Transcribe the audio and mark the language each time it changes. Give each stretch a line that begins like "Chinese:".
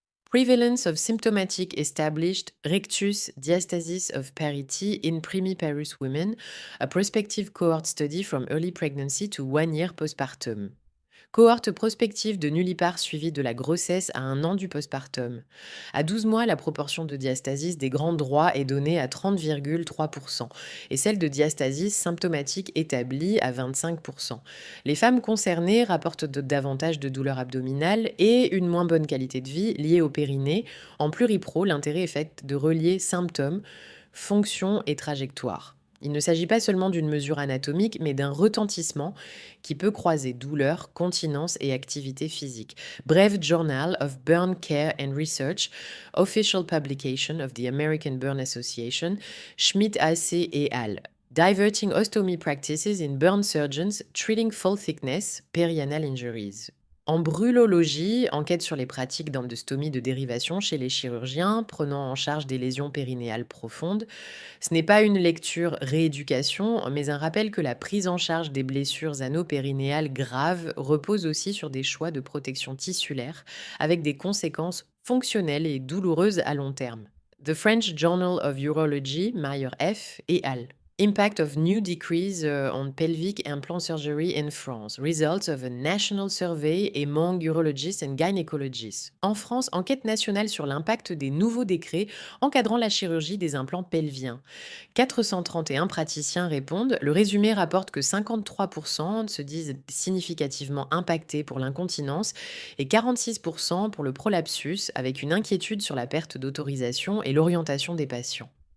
English: Prevalence of symptomatic established rectus diastasis of parity in primiparous women, a prospective cohort study from early pregnancy to 1 year postpartum.
French: Cohorte prospective de nullipare suivie de la grossesse à 1 an du postpartum. À 12 mois, la proportion de diastasis des grands droits est donnée à 30,3% et celle de diastasis symptomatique établie à 25%. Les femmes concernées rapportent davantage de douleurs abdominales et une moins bonne qualité de vie liée au périnée. En pluripro, l'intérêt est fait de relier symptômes, fonction et trajectoire. Il ne s'agit pas seulement d'une mesure anatomique, mais d'un retentissement qui peut croiser douleur, continence et activité physique.
English: Bref, Journal of Burn Care and Research, official publication of the American Burn Association, Schmidt AC et al. Diverting ostomy practices in burn surgeons treating full thickness perianal injuries.
French: En brûlologie, enquête sur les pratiques d'endostomie de dérivation chez les chirurgiens prenant en charge des lésions périnéales profondes. Ce n'est pas une lecture rééducation, mais un rappel que la prise en charge des blessures anopérinéales graves repose aussi sur des choix de protection tissulaire avec des conséquences fonctionnelles et douloureuses à long terme.
English: The French Journal of Urology, Meyer F. et al. Impact of new decrease on pelvic implant surgery in France. Results of a national survey among urologists and gynecologists.
French: En France, enquête nationale sur l'impact des nouveaux décrets encadrant la chirurgie des implants pelviens. 431 praticiens répondent. Le résumé rapporte que 53% se disent significativement impactés pour l'incontinence et 46% pour le prolapsus, avec une inquiétude sur la perte d'autorisation et l'orientation des patients.